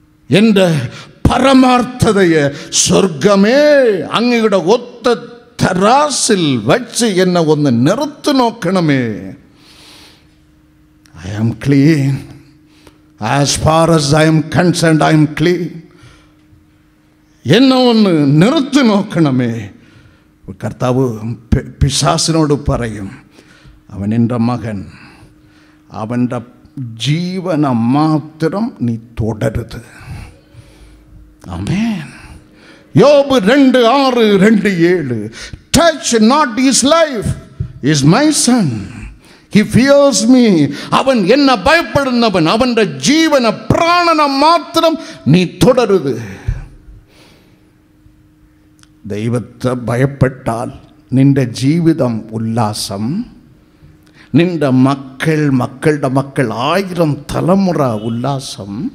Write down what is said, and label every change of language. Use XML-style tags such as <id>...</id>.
<ml>എൻ്റെ പരമാർത്ഥതയെ സ്വർഗമേ അങ്ങയുടെ ഒത്ത തരാസിൽ വച്ച് എന്നെ ഒന്ന് നിറുത്തി നോക്കണമേ.</ml> <en>I am clean. As far as I am concerned, I am clean.</en> <ml>എന്നെ ഒന്ന് നിറുത്തി നോക്കണമേ. കർത്താവ് പിശാസിനോട് പറയും, അവൻ എൻ്റെ മകൻ, അവൻ്റെ ജീവന മാത്രം നീ തുടരുത്. ആമേൻ. യോബ് 2:6, 2:7.</ml> <en>Touch not his life, is my son. He fears me.</en> <ml>അവൻ എന്നെ ഭയപ്പെടുന്നവൻ, അവൻ്റെ ജീവന പ്രാണന മാത്രം നീ തുടരുത്. ദൈവത്തെ ഭയപ്പെട്ടാൽ നിന്റെ ജീവിതം ഉല്ലാസം, നിന്റെ മക്കളുടെ മക്കൾ 1000 തലമുറ ഉല്ലാസം.</ml>